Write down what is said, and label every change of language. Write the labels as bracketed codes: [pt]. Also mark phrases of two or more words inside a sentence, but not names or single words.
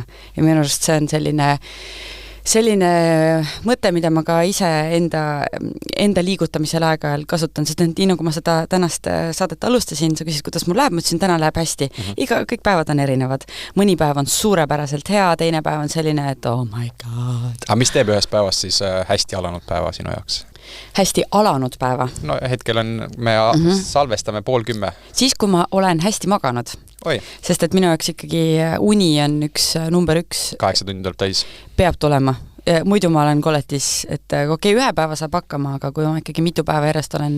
[et] Ja minu arust see on selline mõte, mida ma ka ise enda liigutamisel aeg-ajal kasutan, sest nii nagu ma seda tänast saadet alustasin, sa küsid, kuidas mul läheb, ma ütlesin, täna läheb hästi. Kõik päevad on erinevad. Mõni päev on suurepäraselt hea, teine päev on selline, et [en] oh my god. [et] Aga mis teeb ühes päevas siis hästi alanud päeva sinu jaoks? Hästi alanud päeva. No hetkel me salvestame 9:30. Siis, kui ma olen hästi maganud. Oi. Sest et minu jaoks ikkagi uni on number 1. 8 tundi tuleb täis. Peab tulema. Muidu ma olen koletis, et okei, ühe päeva saab hakkama, aga kui ma ikkagi mitu päeva järjest olen...